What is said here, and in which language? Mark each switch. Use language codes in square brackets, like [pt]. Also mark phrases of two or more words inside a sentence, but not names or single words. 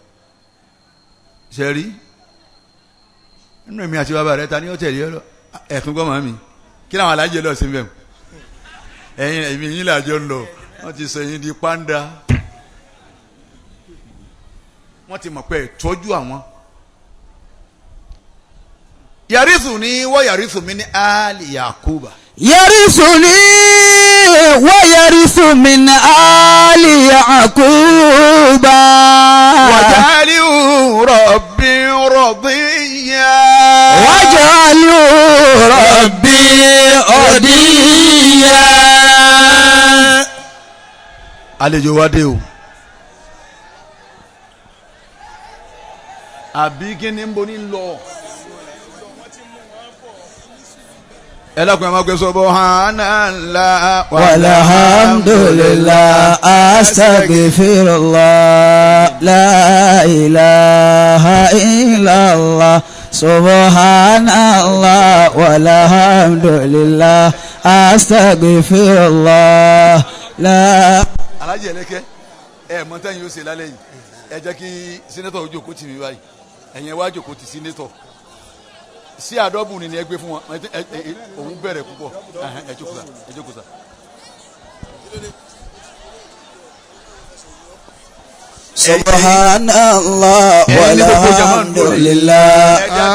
[yo] sẹ́rí nínú èmi àti bàbá rẹ ta ni ó tẹ̀lé ọ ẹ̀tún gbọ́mọ̀ mi kí làwọn alájẹ lọ sí bẹ́ẹ̀ ẹ̀yin èmi yín làjọ lọ wọ́n ti sọ yín di pàǹdà wọ́n ti mọ̀ pé tọ́jú àwọn. [ar] يرثني ويرث من آل يعقوب. يرثني ويرث من آل يعقوب. واجعله رب رضيا. واجعله رب رضيا. [yo] àlejò wa dé o. àbí kí ni ń bo ní lọ. ẹ lákùn ẹ máa gbé subhanallah [ar] والحمد لله أستغفر الله لا إله إلا الله سبحان الله والحمد لله أستغفر الله لا. [yo] alájẹ ẹlẹkẹ ẹ mọ tẹyin ó ṣe lálẹ́ yìí ẹ jẹ́ kí sínétọ̀ ojú òkú tì mí báyìí ẹ̀yin wájú òkú ti sínétọ̀ sí àdọ́bù ni ẹ gbé fún wọn òun bẹ̀rẹ̀ púpọ̀ ẹ jókòó sá. [ar] سبحان الله والحمد لله.